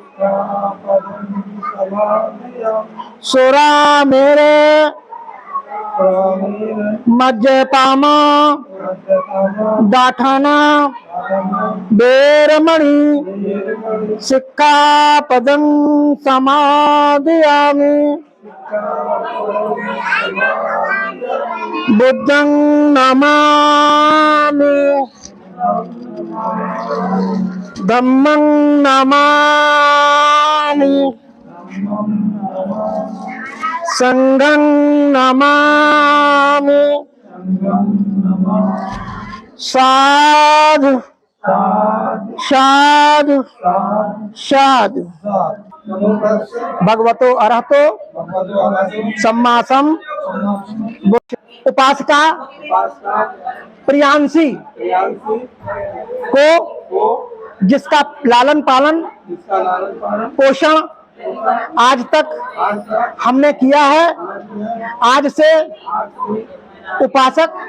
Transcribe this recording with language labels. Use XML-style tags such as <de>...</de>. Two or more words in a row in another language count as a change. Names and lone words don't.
<pi>सुरा मेरे मज्जपाम दाठाना बेरमणि सिक्खापदं समादयामि बुद्धं नमामि धम्मं नमामि संघं नमामि साधु साधु साधु। भगवतो अरहतो सम्मा उपासका</pi> <hi>प्रियांशी को जिसका लालन पालन पोषण आज तक हमने किया है, आज से उपासक</hi>